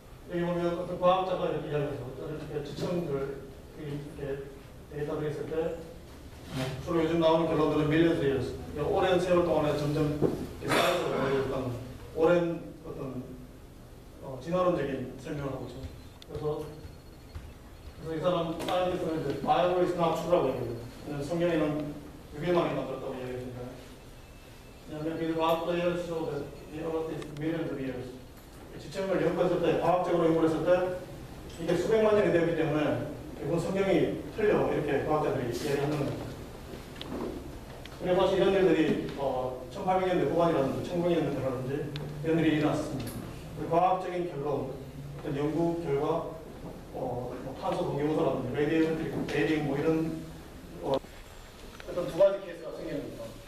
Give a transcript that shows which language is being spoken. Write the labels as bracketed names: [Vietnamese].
[Korean] 여기 보면 어떤 과학자가 이렇게 이야기해서 이렇게 지층들 이렇게 데이터를 했을 때 주로 요즘 나오는 결론들은 millions years, 오랜 세월 동안에 점점 쌓여서 어떤 오랜 어떤 진화론적인 설명을 하고 있죠. 그래서 이 사람 사이언티스트는 이제 Bible is not true 라고 얘기해요. 성경에는 6일만에 만들었다고 얘기했습니다. [English] 왜냐하면 그 과학 players show that the earth is millions of years. [Korean] 지층을 연구했을 때, 과학적으로 연구했을 때 이게 수백만 년이 되었기 때문에 이건 성경이 틀려 이렇게 과학자들이 얘기하는 겁니다. 그래서 사실 이런 일들이 1800년대 후반이라든지 1900년대라든지 이런 일이 일어났습니다. 과학적인 결론, 어떤 연구 결과, 탄소 동기호소라든지 레디에이션 뭐 이런 어떤 두 가지 케이스가 생기는 겁니다.